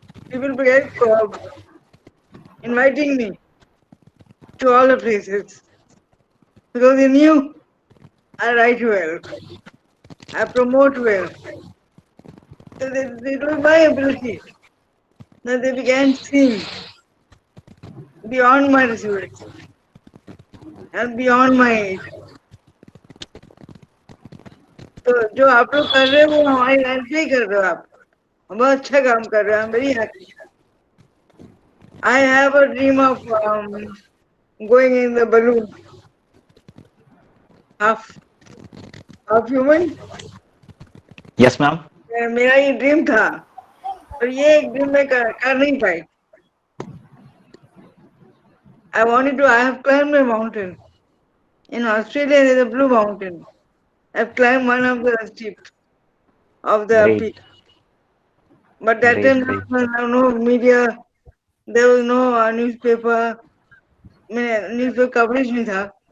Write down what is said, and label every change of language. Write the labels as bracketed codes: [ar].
[en] People began inviting me to all the places because they knew I write well, I promote well. So they know my ability. Now they began seeing beyond my disability and beyond my age. [hi] तो जो आप लोग कर रहे हो वो हमारी line से ही कर रहे हो आप. बहुत अच्छा काम कर रहे हो. [en] I'm very happy. I have a dream of going in the balloon. Half human. Yes, ma'am. [hi] मेरा ये ड्रीम था और ये एक ड्रीम में कर नहीं पाई. [en] I have climbed a mountain. In Australia there is a blue mountain. I've climbed one of the steps of the Great. peak. But that Great, time great. there was no media, there was no newspaper, newspaper coverage [hi] नहीं था.